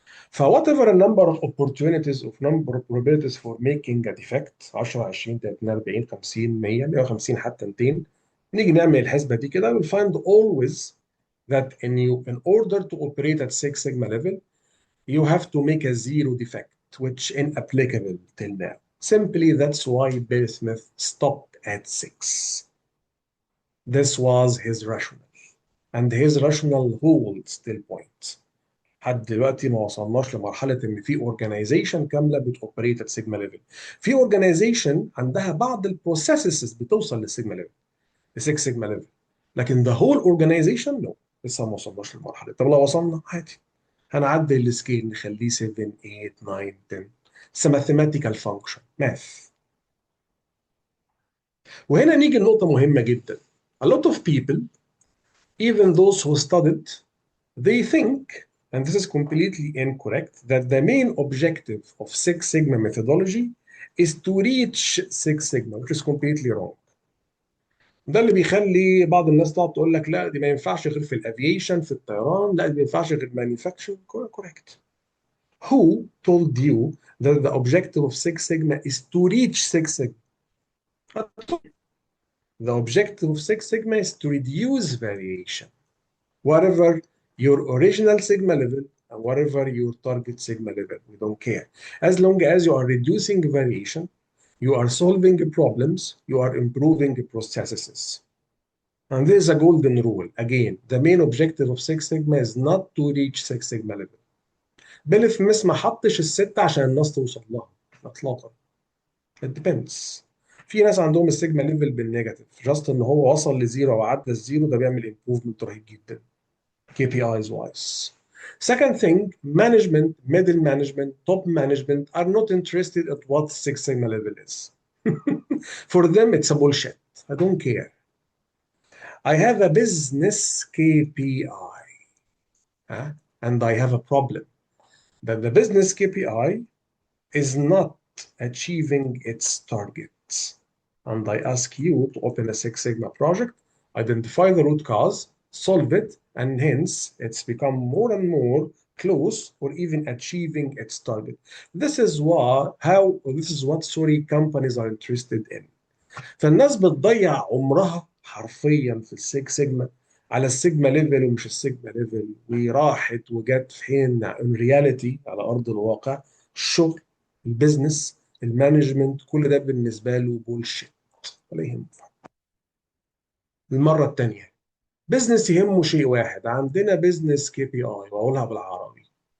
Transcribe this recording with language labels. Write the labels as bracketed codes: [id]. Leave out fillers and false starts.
[en] ف whatever the number of opportunities of number of probabilities for making a defect 10 20 30 40 50 100 150 حتى 200، [ar] نيجي نعمل الحسبه دي كده [en] we'll find always that in order to operate at 6 sigma level you have to make a zero defect which inapplicable till now. Simply that's why Bill Smith stopped at 6. This was his rationale. And his rationale holds still point. [ar] لحد دلوقتي ما وصلناش لمرحله ان في اورجانيزيشن كامله بتوبريت ات سيجما ليفل. في اورجانيزيشن عندها بعض البروسيسز بتوصل للسيجما ليفل، ل 6 سيجما ليفل، لكن [en] the whole organization no، [ar] لسه ما وصلناش للمرحله. طب لو وصلنا عادي، هنعدل السكيل نخليه 7 8 9 10. [en] It's a mathematical function math. [ar] وهنا نيجي لنقطه مهمه جدا. [en] A lot of people, even those who studied, they think, and this is completely incorrect, that the main objective of Six Sigma methodology is to reach Six Sigma, which is completely wrong. [ar] ده اللي بيخلي بعض الناس تقعد تقول لك لا دي ما ينفعش غير في الافيشن، في الطيران، لا دي ما ينفعش غير مانيفاكتشر. [en] correct. Who told you that the objective of Six Sigma is to reach Six Sigma? The objective of Six Sigma is to reduce variation, whatever your original sigma level and whatever your target sigma level. We don't care. As long as you are reducing variation, you are solving problems, you are improving processes. And this is a golden rule. Again, the main objective of Six Sigma is not to reach Six Sigma level. [ar] بيل سميث ما حطش الستة عشان الناس توصل لها اطلاقا. [en] It depends. [ar] في ناس عندهم السيجما ليفل بالنيجاتيف، جاست ان هو وصل لزيرو او عدى الزيرو، ده بيعمل امبروفمنت رهيب جدا. [en] KPIs wise. Second thing, management, middle management, top management are not interested at what Six Sigma level is. For them, it's a bullshit. I don't care. I have a business KPI, huh? And I have a problem that the business KPI is not achieving its targets. And I ask you to open a Six Sigma project, identify the root cause, solve it, and hence it's become more and more close or even achieving its target. This is what sorry companies are interested in. [ar] فالناس بتضيع عمرها حرفيا في السيكس سيجما على السيجما ليفل ومش السيجما ليفل، وراحت وجت في حين ان رياليتي على ارض الواقع الشغل، البيزنس، المانجمنت، كل ده بالنسبه له بولشيت ولا يهمه. المره الثانيه، بيزنس يهمه شيء واحد. عندنا بيزنس كي بي اي، واقولها بالعربي.